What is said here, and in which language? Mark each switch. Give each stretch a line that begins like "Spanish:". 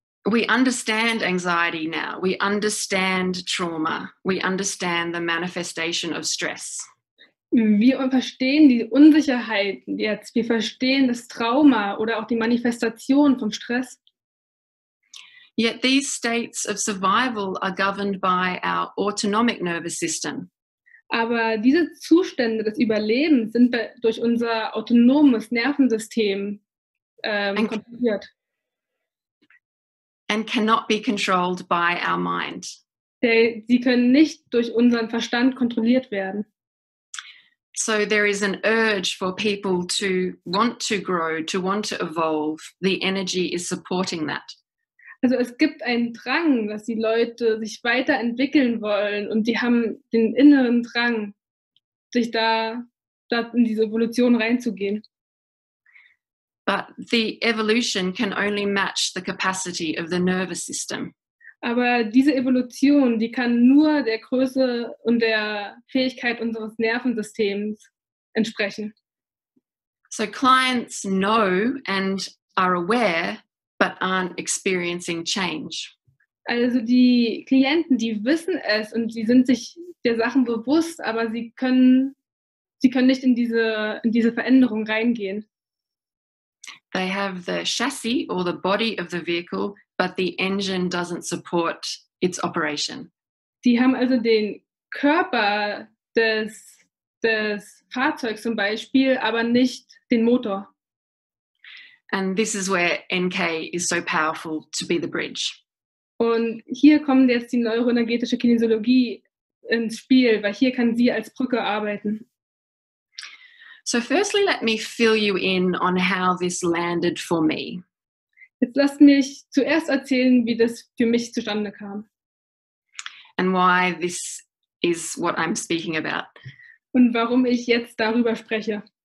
English: We understand anxiety now. We understand trauma. We understand the manifestation of stress.
German: Wir verstehen die Unsicherheiten jetzt. Wir verstehen das Trauma oder auch die Manifestation vom Stress.
English: Yet these states of survival are governed by our autonomic nervous system.
German: Aber diese Zustände des Überlebens sind durch unser autonomes Nervensystem kontrolliert.
English: And cannot be controlled by our mind.
German: Sie können nicht durch unseren Verstand kontrolliert werden.
English: So there is an urge for people to want to grow, to want to evolve. The energy is supporting that.
German: Also es gibt einen Drang, dass die Leute sich weiterentwickeln wollen und die haben den inneren Drang, sich da in diese Evolution reinzugehen.
English: But the evolution can only match the capacity of the nervous system.
German: Aber diese Evolution, die kann nur der Größe und der Fähigkeit unseres Nervensystems entsprechen.
English: So clients know and are aware, but aren't experiencing change.
German: Also die Klienten, die wissen es und sie sind sich der Sachen bewusst, aber sie können nicht in diese Veränderung reingehen.
English: They have the chassis or the body of the vehicle, but the engine doesn't support its operation.
German: Die haben also den Körper des Fahrzeugs zum Beispiel, aber nicht den Motor.
English: And this is where NK is so powerful to be the bridge.
German: Und hier kommt jetzt die neuroenergetische Kinesiologie ins Spiel, weil hier kann sie als Brücke arbeiten.
English: So firstly, let me fill you in on how this landed for me.
German: Jetzt lasst mich zuerst erzählen, wie das für mich zustande kam.
English: And why this is what I'm speaking about.
German: Und warum ich jetzt darüber spreche.